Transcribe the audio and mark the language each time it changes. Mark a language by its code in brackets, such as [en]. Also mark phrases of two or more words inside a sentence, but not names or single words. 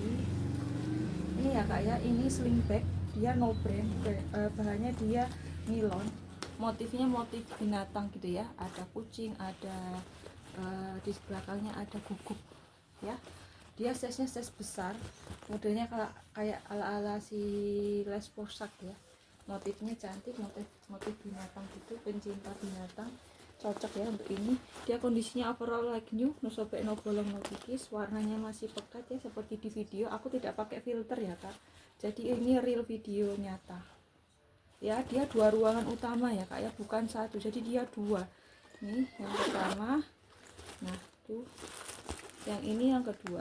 [id] Ini ya kak ya, ini [en] sling bag, [id] dia [en] no brand, [id] bahannya dia nilon, motifnya motif binatang gitu ya, ada kucing, ada di belakangnya ada guguk ya. Dia size-nya size besar, modelnya kayak ala-ala si Les Porsak ya. Motifnya cantik, motif binatang gitu, pencinta binatang cocok ya untuk ini. Dia kondisinya [en] overall like new, [id] no sobek, no bolong, no kikis. Warnanya masih pekat ya seperti di video. Aku tidak pakai filter ya kak, jadi ini [en] real video [id] nyata ya. Dia dua ruangan utama ya kak ya, bukan satu, jadi dia dua. Nih yang pertama, nah tuh yang ini yang kedua.